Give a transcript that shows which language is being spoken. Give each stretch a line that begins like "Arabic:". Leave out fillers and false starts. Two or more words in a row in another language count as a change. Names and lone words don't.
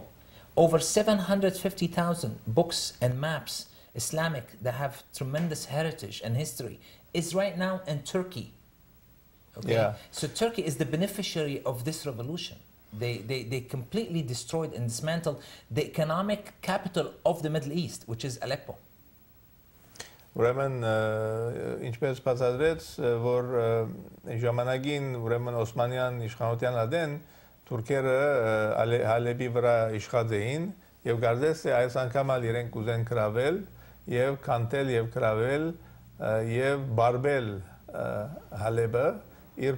English: Over 750,000 books and maps, Islamic, that have tremendous heritage and history, is right now in Turkey. Okay? Yeah. So Turkey is the beneficiary of this revolution. They completely destroyed and dismantled the economic capital of the Middle East, which is Aleppo.
Armenian: Ուրեմն ինչպես բացատրեց, որ ժամանակին ուրեմն Օսմանյան իշխանության ադեն թուրքերը Հալեբի վրա իշխած էին եւ գարդես է այս անգամ իրենք կուզեն կրավել եւ կանտել եւ կրավել եւ բարբել Հալեբը իր